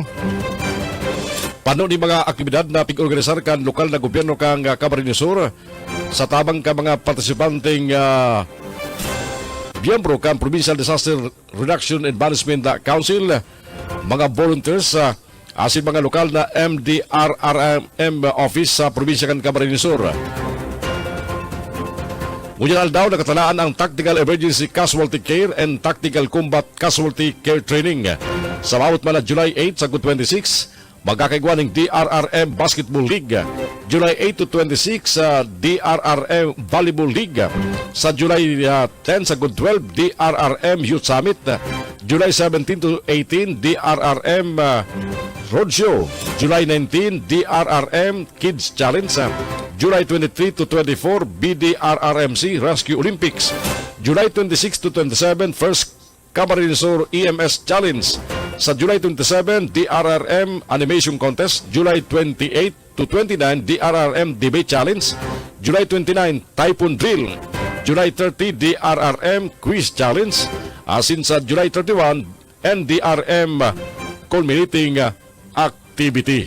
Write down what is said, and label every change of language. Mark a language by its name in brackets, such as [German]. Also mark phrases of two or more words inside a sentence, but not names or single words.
[Bikol] Pano ni mga aktibidad na pig-organisar kan lokal na gobyerno kang Camarines Sur sa tabang ka mga partisipanteng miyembro kan Provincial Disaster Reduction and Management Council, mga volunteers asin mga lokal na MDRRM office sa probinsya kan Camarines Sur. Ngunyan daw nakatalaan ang Tactical Emergency Casualty Care and Tactical Combat Casualty Care Training sa bawat man na July 8 sa 26 magkakaigwa ng DRRM Basketball League, July 8 to 26 sa DRRM Volleyball League, sa July 10 sa Good 12 DRRM Youth Summit, July 17 to 18 DRRM Roadshow, July 19 DRRM Kids Challenge, July 23 to 24 BDRRMC Rescue Olympics, July 26 to 27 First Camarines Sur EMS Challenge, sa July 27 DRRM Animation Contest, July 28 to 29 DRRM Debate Challenge, July 29 Typhoon Drill, July 30 DRRM Quiz Challenge, asin sa July 31 NDRM Culminating Activity.